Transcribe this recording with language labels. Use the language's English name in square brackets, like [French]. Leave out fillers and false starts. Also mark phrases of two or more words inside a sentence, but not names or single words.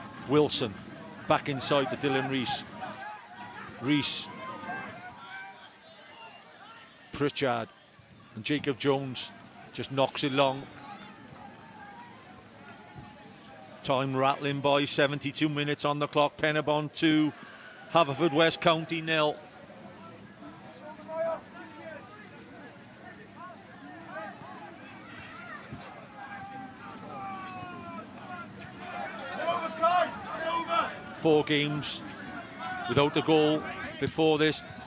[English] Wilson back inside to Dylan Rhys. Rhys, Pritchard, and Jacob Jones just knocks it long. Time rattling by, 72 minutes on the clock. Pen-y-bont 2, Haverfordwest County 0. Four games without a goal before this.